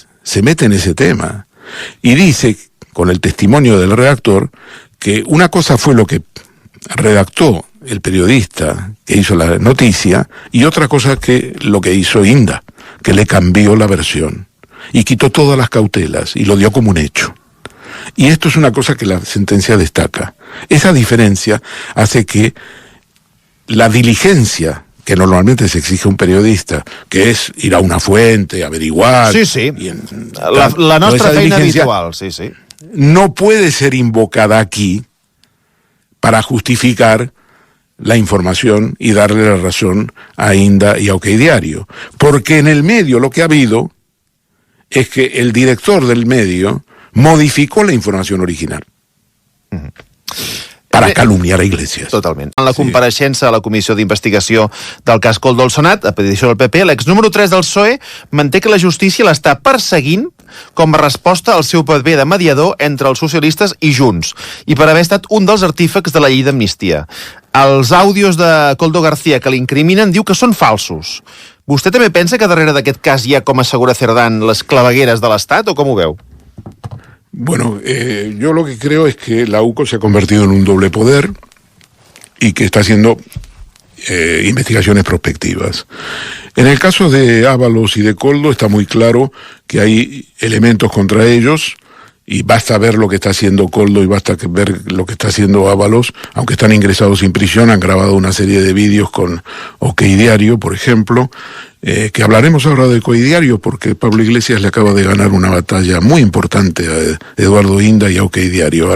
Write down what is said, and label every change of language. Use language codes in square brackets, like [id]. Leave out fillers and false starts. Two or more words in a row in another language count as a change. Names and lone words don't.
[es] Se mete en ese tema y dice, con el testimonio del redactor, que una cosa fue lo que redactó el periodista que hizo la noticia y otra cosa que lo que hizo Inda, que le cambió la versión y quitó todas las cautelas y lo dio como un hecho. Y esto es una cosa que la sentencia destaca. Esa diferencia hace que la diligencia que normalmente se exige a un periodista, que es ir a una fuente, averiguar... Sí. [ca] La nostra feina habitual, sí. [es] No puede ser invocada aquí para justificar la información y darle la razón a Inda y a OK Diario. Porque en el medio lo que ha habido es que el director del medio modificó la información original. Uh-huh. Para calumniar a Iglesias. [ca] Totalment. En la compareixença a la Comissió d'Investigació del cas Koldo al Senat, a petició del PP, l'exnúmero 3 del PSOE manté que la justícia l'està perseguint com a resposta al seu paper de mediador entre els socialistes i Junts, i per haver estat un dels artífecs de la llei d'amnistia. Els àudios de Koldo García que l'incriminen diu que són falsos. Vostè també pensa que darrere d'aquest cas hi ha, com assegura Cerdán, les clavegueres de l'Estat, o com ho veu? [es] Bueno, yo lo que creo es que la UCO se ha convertido en un doble poder y que está haciendo investigaciones prospectivas. En el caso de Ábalos y de Koldo está muy claro que hay elementos contra ellos y basta ver lo que está haciendo Koldo y basta ver lo que está haciendo Ábalos, aunque están ingresados en prisión, han grabado una serie de vídeos con OK Diario, por ejemplo, que hablaremos ahora de Coidiario, porque Pablo Iglesias le acaba de ganar una batalla muy importante a Eduardo Inda y a Coidiario.